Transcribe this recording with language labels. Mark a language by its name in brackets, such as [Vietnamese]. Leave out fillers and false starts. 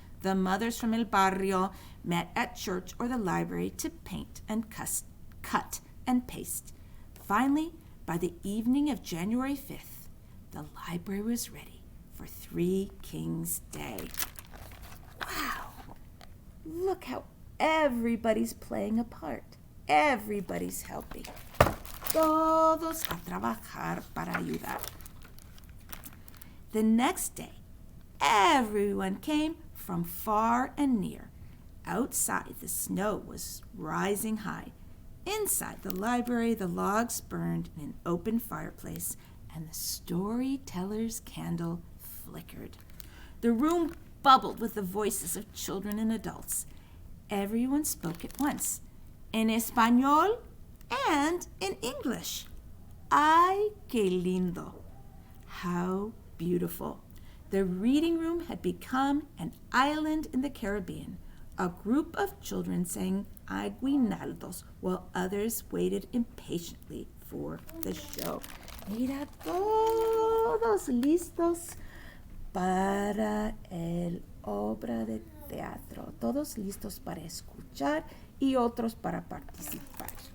[English] The mothers from El Barrio met at church or the library to paint and cut and paste. Finally, by the evening of January 5th, the library was ready for Three Kings Day. Wow! Look how everybody's playing a part. Everybody's helping. [Spanish] Todos a trabajar para ayudar. [English] The next day, everyone came from far and near. Outside, the snow was rising high. Inside the library, the logs burned in an open fireplace, and the storyteller's candle flickered. The room bubbled with the voices of children and adults. Everyone spoke at once, in Español and in English. [Spanish] Ay, qué lindo! [English] How beautiful! The reading room had become an island in the Caribbean. A group of children sang aguinaldos while others waited impatiently for the show. [Spanish] Mira, todos listos para el obra de teatro. Todos listos para escuchar y otros para participar.